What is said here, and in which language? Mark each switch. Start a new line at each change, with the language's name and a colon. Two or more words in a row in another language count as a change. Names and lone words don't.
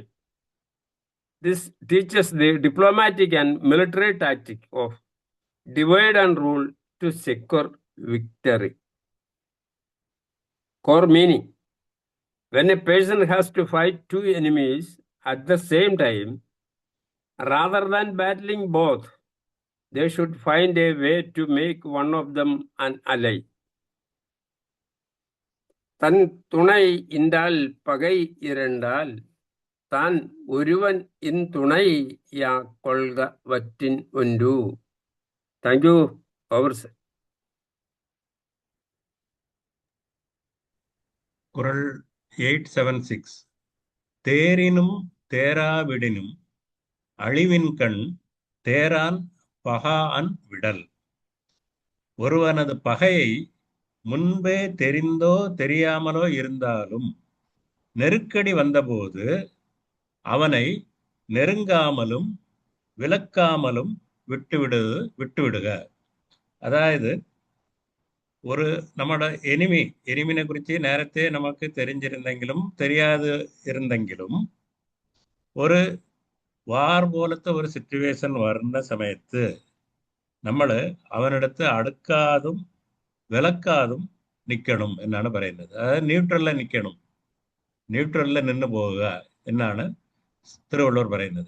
English: This teaches the diplomatic and military tactic of divide and rule to secure victory. Core meaning: when a person has to fight two enemies at the same time, rather than battling both, they should find a way to make one of them an ally.
Tamil: தன் துணை இன்றால் பகை இரண்டால் தான் ஒருவன் இன் துணை யா கொள்க வற்றின் ஒன்று.
English: Thank you. Over.
Tamil: குறள் 876. தேரினும் தேராவிடினும் அழிவின்கண் தேரான் பகாஅன் விடல். ஒருவனது பகையை முன்பே தெரிந்தோ தெரியாமலோ இருந்தாலும் நெருக்கடி வந்தபோது அவனை நெருங்காமலும் விலக்காமலும் விட்டுவிடுக.
Malayalam: അതായത് ഒരു നമ്മുടെ എനിമിനെ കുറിച്ച് നേരത്തെ നമുക്ക് தெரிஞ்சிருந்தെങ്കിലും தெரியாது ഇരുന്നെങ്കിലും ഒരു വാർ പോലത്തെ ഒരു സിറ്റുവേഷൻ വരുന്ന സമയത്ത് നമ്മൾ അവനടുത്ത് അടുക്കാതും വിലക്കാതും നിൽക്കണം എന്നാണ് പറയുന്നത്. അതായത് ന്യൂട്രലിൽ നിൽക്കണം, ന്യൂട്രലിൽ നിന്ന് പോവുക എന്നാണ് തിരുവള്ളുവർ പറയുന്നത്.